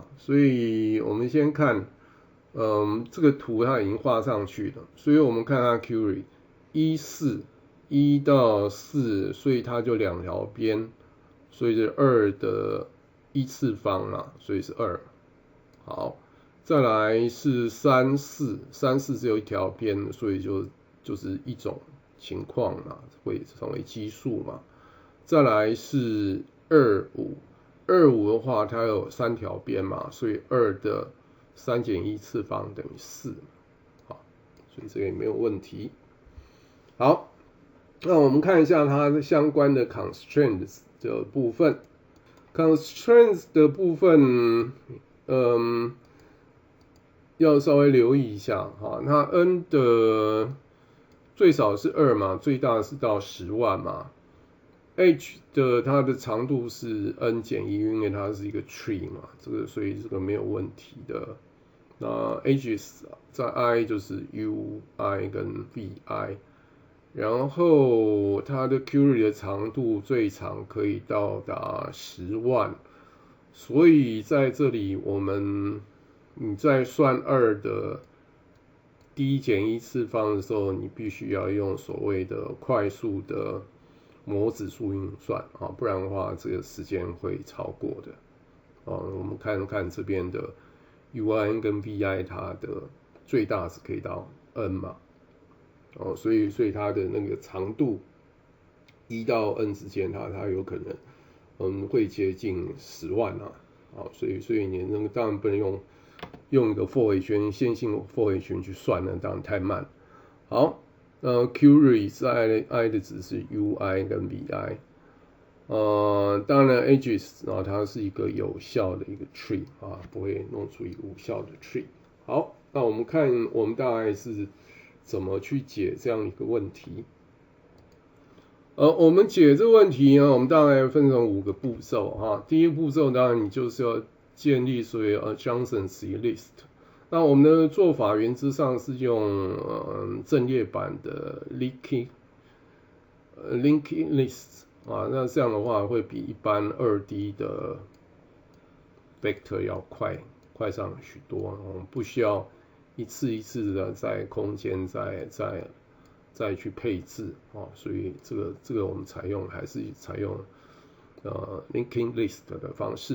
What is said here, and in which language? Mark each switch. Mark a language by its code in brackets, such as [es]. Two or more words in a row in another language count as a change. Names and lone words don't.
[zh] 所以我們先看，這個圖它已經畫上去了，所以我們看它 query 1到4，所以它就2條邊，所以是2的1次方嘛，所以是2。好。再來是3、4只有一條邊，所以就是一種情況嘛，會成為奇數嘛。再來是2、5的話，它有3條邊嘛，所以2的3減1次方等於4，好，所以這個也沒有問題。好，那我們看一下它相關的 constraints 的部分。constraints 的部分，要稍微留意一下哈，那 n 的最少是2嘛，最大是到10萬嘛。h 的它的長度是 n 減1，因為它是一個 tree 嘛，所以這個沒有問題的。那 edges 在 i 就是 ui 跟 vi， 然後它的 query 的長度最長可以到達10萬，所以在這裡你在算2的 d 減1次方的時候，你必須要用所謂的快速的模指數運算啊，不然的話這個時間會超過的。我們看看這邊的 ui 跟 vi， 它的最大是可以到 n 嘛，所以它的那個長度1到 n 之間，它有可能會接近10萬啊，所以你那個當然不能用一個 for 回圈，线性 for 回圈去算呢，當然太慢。好，query 是 i 的值是 ui 跟 vi， 當然 edges 它是一個有效的一個 tree 啊，不會弄出一個無效的 tree。好，那我們看我們大概是怎麼去解這樣一個問題。我們解這個問題呢，我們大概分成5個步驟哈。第一個步驟當然你就是要建立所謂 [en] adjacency list。 [zh] 那我們的做法原則上是用陣列版的 [en] linked list [zh] 啊，那這樣的話會比一般2D 的 vector 要快上許多，我們不需要一次一次的在空間再去配置啊，所以這個我們還是採用 [en] linking list [zh] 的方式。